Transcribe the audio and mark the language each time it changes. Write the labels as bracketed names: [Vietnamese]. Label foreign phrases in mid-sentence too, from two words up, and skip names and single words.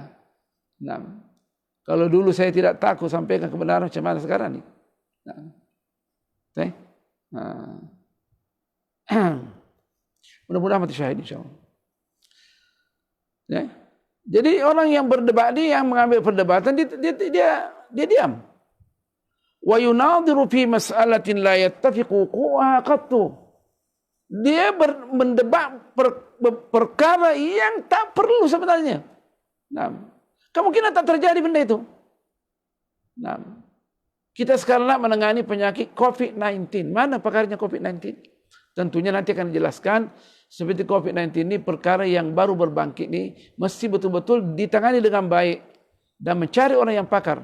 [Malay] Kalau dulu saya tidak takut sampaikan kebenaran macam mana sekarang ni. Mudah-mudahan mati syahid insyaAllah. Jadi orang yang berdebat ni, yang mengambil perdebatan, dia diam. [Arabic] ويناظر في مسألة لا يتفقوها قط. [Malay] Dia mendebat perkara yang tak perlu sebenarnya. Kemungkinan tak terjadi benda itu. Kita sekarang nak menangani penyakit COVID-19. Mana pakarnya COVID-19? Tentunya nanti akan dijelaskan. Seperti COVID-19 ini perkara yang baru berbangkit ni mesti betul-betul ditangani dengan baik dan mencari orang yang pakar.